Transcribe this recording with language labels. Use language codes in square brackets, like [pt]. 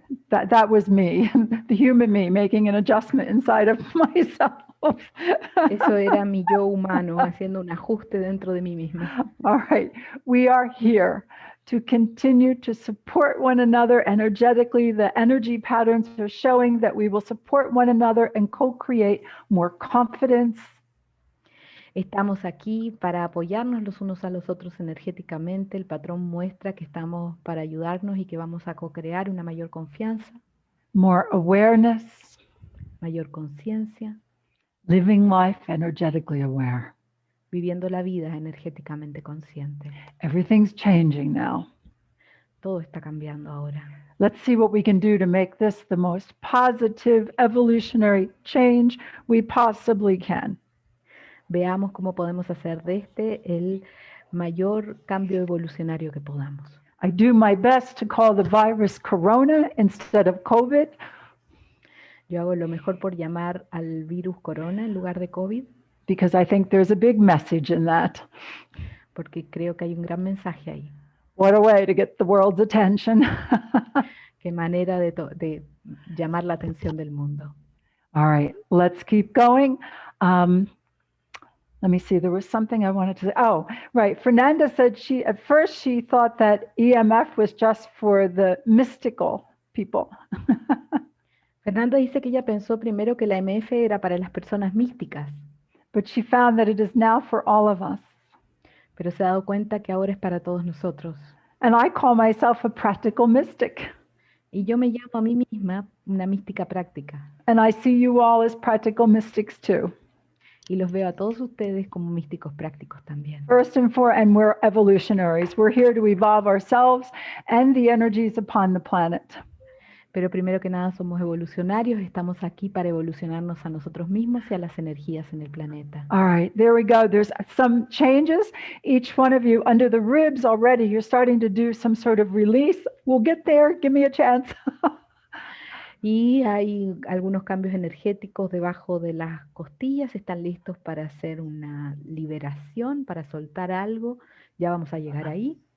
[en] That was me, the human me, making an adjustment inside of myself. [es] Eso era mi yo humano, haciendo un ajuste dentro de mí misma. [en] All right, we are here to continue to support one another energetically. The energy patterns are showing that we will support one another and co-create more confidence. [es] Estamos aquí para apoyarnos los unos a los otros energéticamente. El patrón muestra que estamos para ayudarnos y que vamos a co-crear una mayor confianza, [en] more awareness, [es] mayor conciencia, [en] living life energetically aware. [es] Viviendo la vida energéticamente consciente. [en] Everything's changing now. [es] Todo está cambiando ahora. [en] Let's see what we can do to make this the most positive, evolutionary change we possibly can. [es] Veamos cómo podemos hacer de este el mayor cambio evolucionario que podamos. [en] I do my best to call the virus corona instead of COVID. [es] Yo hago lo mejor por llamar al virus corona en lugar de COVID. [en] Because I think there's a big message in that. [es] Porque creo que hay un gran mensaje ahí. [en] What a way to get the world's attention. [es] Qué manera de llamar la atención del mundo. [en] All right, let's keep going. Let me see, there was something I wanted to say. Oh, right. Fernanda said at first she thought that EMF was just for the mystical people. [es] Fernanda dice que ella pensó primero que la EMF era para las personas místicas. [en] But she found that it is now for all of us. [es] Pero se ha dado cuenta que ahora es para todos nosotros. [en] And I call myself a practical mystic. [es] Y yo me llamo a mí misma una mística práctica. [en] And I see you all as practical mystics too. [es] Y los veo a todos ustedes como místicos prácticos también. [en] First and foremost, and we're evolutionaries. We're here to evolve ourselves and the energies upon the planet. [es] Pero primero que nada somos evolucionarios, estamos aquí para evolucionarnos a nosotros mismos y a las energías en el planeta. [en] All right, there we go. There's some changes. Each one of you under the ribs already, you're starting to do some sort of release. We'll get there. Give me a chance. [es] Y hay algunos cambios energéticos debajo de las costillas, están listos para hacer una liberación, para soltar algo. Ya vamos a llegar ahí.